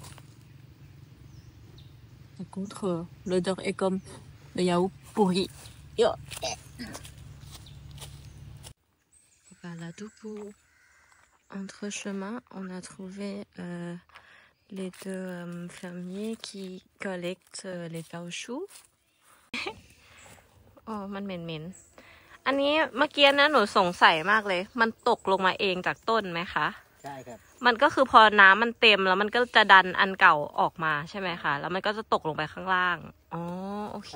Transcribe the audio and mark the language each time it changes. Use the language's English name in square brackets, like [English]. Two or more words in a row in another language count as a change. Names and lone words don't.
[French] Par contre, l'odeur est comme le yaourt pourri. Voilà, tout pour entre chemin, on a trouvé les deux fermiers qui collectent les caoutchoucs. [Thai] Oh, มันเหม็นๆ อันนี้เมื่อกี้นะหนูสงสัยมากเลย มันตกลงมาเองจากต้นไหมคะ ใช่ครับ มันก็คือพอน้ำมันเต็มแล้วมันก็จะดันอันเก่าออกมาใช่ไหมคะ แล้วมันก็จะตกลงไปข้างล่าง อ๋อ โอเค